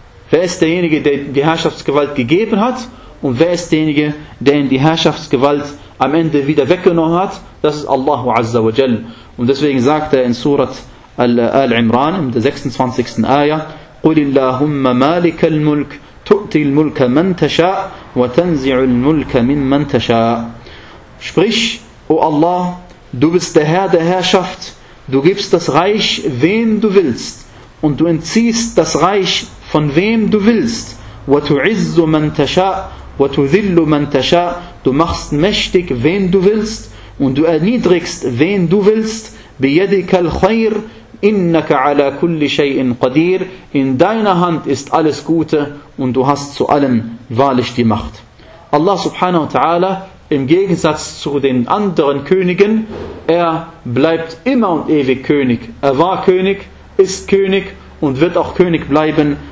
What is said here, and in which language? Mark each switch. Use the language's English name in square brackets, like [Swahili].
[German] Wer ist derjenige, der die Herrschaftsgewalt gegeben hat? Und wer ist derjenige, der ihm die Herrschaftsgewalt am Ende wieder weggenommen hat? Das ist Allah Azza wa Jal. Und deswegen sagt er in Surat Al-Imran, in der 26. [Arabic] Ayah, قُلِ اللَّهُمَّ مَالِكَ الْمُلْكِ تؤتي الملك من تشاء وتنزع الملك ممن تشاء. [German] Sprich, O Allah, du bist der Herr der Herrschaft, du gibst das Reich, wem du willst, und du entziehst das Reich, von wem du willst. [Arabic] وتعز من تشاء وتذل من تشاء. [German] Du machst mächtig, wen du willst, und du erniedrigst, wen du willst. [Arabic] بيدك الخير إنك على كل شيء قدير. [German] In deiner Hand ist alles Gute und du hast zu allem wahrlich die Macht. Allah subhanahu wa ta'ala, im Gegensatz zu den anderen Königen, er bleibt immer und ewig König. Er war König, ist König und wird auch König bleiben.